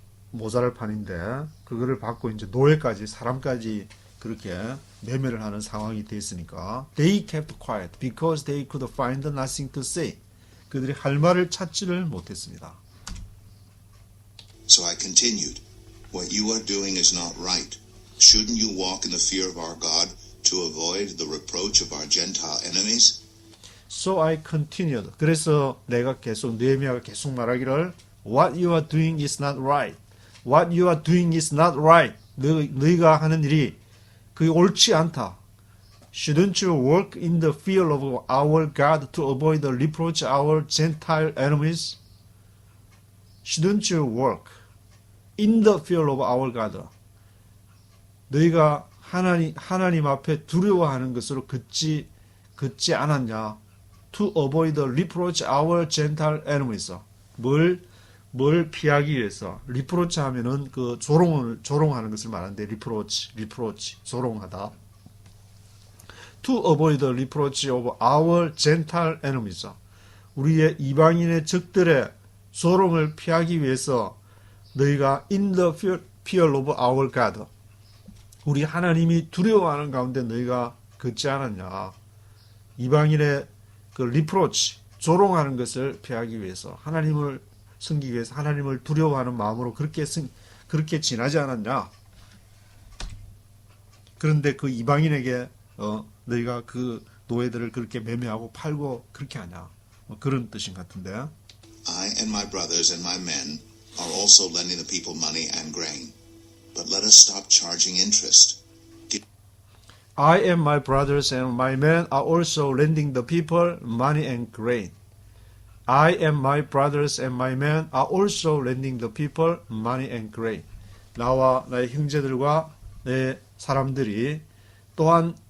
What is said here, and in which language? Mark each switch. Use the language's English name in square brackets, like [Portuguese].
[Korean] 모자랄 판인데, 그거를 받고 이제 노예까지 사람까지 그렇게 매매를 하는 상황이 됐으니까 [English] they kept quiet because they could find nothing to say. [Korean] 그들이 할 말을 찾지를 못했습니다. [English] So I continued, what you are doing is not right. Shouldn't you walk in the fear of our God to avoid the reproach of our Gentile enemies? So I continued. [Korean] 그래서 내가 계속 느헤미야가 계속 말하기를, [English] what you are doing is not right. What you are doing is not right. [Korean] 너희가 하는 일이 그게 옳지 않다. [English] Shouldn't you work in the fear of our God to avoid the reproach of our Gentile enemies? Shouldn't you work in the fear of our God? [Korean] 너희가 하나님 앞에 두려워하는 것으로 긋지 않았냐? [English] To avoid the reproach of our Gentile enemies. [Korean] 뭘 피하기 위해서. 리프로치 하면은 그 조롱하는 것을 말하는데, 리프로치, 조롱하다. [English] To avoid the reproach of our Gentile enemies. [Korean] 우리의 이방인의 적들의 조롱을 피하기 위해서 너희가 [English] in the fear of our God. [Korean] 우리 하나님이 두려워하는 가운데 너희가 긋지 않았냐. 이방인의 그 리프로치, 조롱하는 것을 피하기 위해서, 하나님을 섬기기 위해서 하나님을 두려워하는 마음으로 그렇게 지나지 않았냐. 그런데 그 이방인에게 너희가 그 노예들을 그렇게 매매하고 팔고 그렇게 하냐. 그런 뜻인 것 같은데. [English] I and my brothers and my men are also lending the people money and grain. But let us stop charging interest. I and my brothers and my men are also lending the people money and grain. I and my brothers and my men are also lending the people money and grain. [Korean] 나와 나의 형제들과 내 사람들이 또한